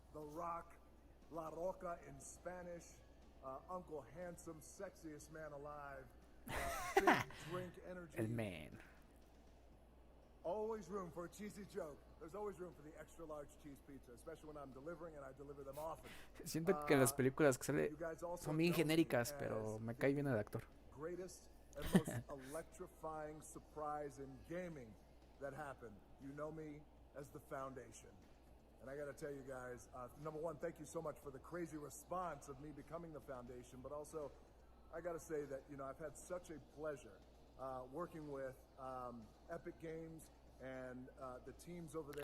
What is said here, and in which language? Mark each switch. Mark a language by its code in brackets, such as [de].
[en] The Rock, La Roca in Spanish, Uncle Handsome, sexiest man alive, big drink energy. [es] El man. [en] Always room for a cheesy joke. There's always room for the extra large cheese pizza, especially when I'm delivering and I deliver them often. [es] Siento que las películas que sale [en] You guys also [es] son bien [en] know me [es] genéricas, [en] as [es] pero me cae bien el actor. [en] Greatest and most electrifying surprise in gaming that happened. You know me as the Foundation. And I gotta tell you guys, #1, thank you so much for the crazy response of me becoming the Foundation, but also, I gotta say that, you know, I've had such a pleasure working with Epic Games and the teams over there.